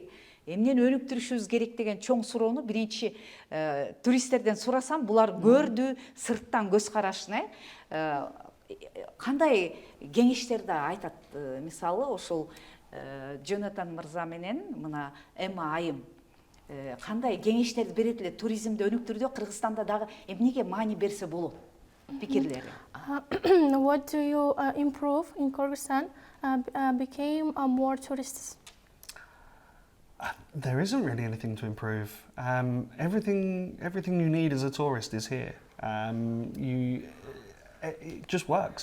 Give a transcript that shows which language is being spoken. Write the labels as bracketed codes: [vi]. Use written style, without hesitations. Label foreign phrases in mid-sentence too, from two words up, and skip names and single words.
[ky] Эмнени өнүктүрүшүбүз керек деген чоң суроону биринчи туристтерден сурасам, булар көрдү, сырттан көз карашын, кандай кеңештерди айтат? Мисалы, ошол Джонатан мырза менен мына Эмма айым кандай кеңештерди берет эле туризмди өнүктүрүүдө Кыргызстанда дагы эмнеге маани берсе болот? Пикирлери. [en] What do you improve in Kyrgyzstan became more tourists? There isn't really anything to improve. Everything you need as a tourist is here. It just works.